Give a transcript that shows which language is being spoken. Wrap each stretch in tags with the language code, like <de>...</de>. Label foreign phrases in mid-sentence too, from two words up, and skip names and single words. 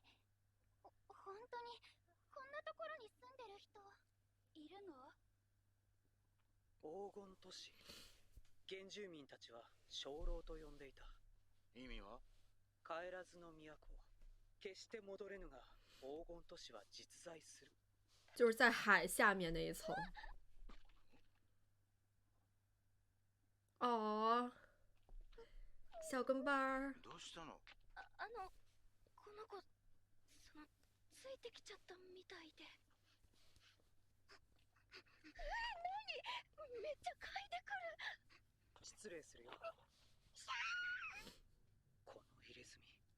<ja>本当にこんなところに住んでる人いるの？黄金都市。原住民たちは鐘楼と呼んでいた。意味は？帰らずの都。決して戻れぬが黄金都市は実在する。</ja> <zh>就是在海下面那一层。哦，小跟班儿。</zh> <ja>どうしたの？この子、ついてきちゃったみたいで。何？めっちゃ嗅いでくる。失礼するよ。この入れ墨。</ja>